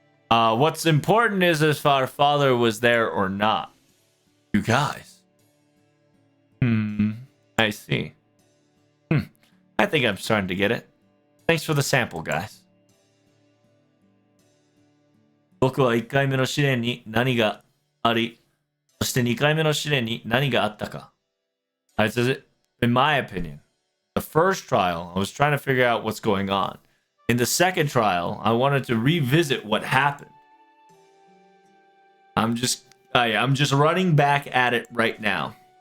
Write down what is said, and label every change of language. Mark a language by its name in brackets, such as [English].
[English] What's important is if our father was there or not. You guys. I see. I think I'm starting to get it. Thanks for the sample, guys. [Japanese] 僕は1回目の試練に何があり、そして2回目の試練に何があったか。 [English] I said, in my opinion, the first trial, I was trying to figure out what's going on. In the second trial, I wanted to revisit what happened. I'm just running back at it right now.